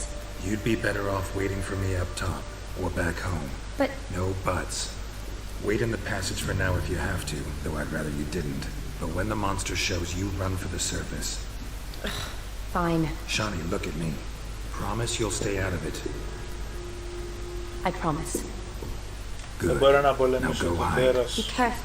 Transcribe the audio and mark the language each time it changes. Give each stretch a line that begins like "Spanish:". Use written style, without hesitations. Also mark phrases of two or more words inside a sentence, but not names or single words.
English: You'd be better off waiting for me up top, or back home. But... No buts. Wait in the passage for now if you have to, though I'd rather you didn't. But when the monster shows, you run for the surface. Fine. Shawnee, look at me. Promise you'll stay out of it. I promise.
Greek: Δεν μπορώ να πολεμήσω το τέρας.
English: Be careful.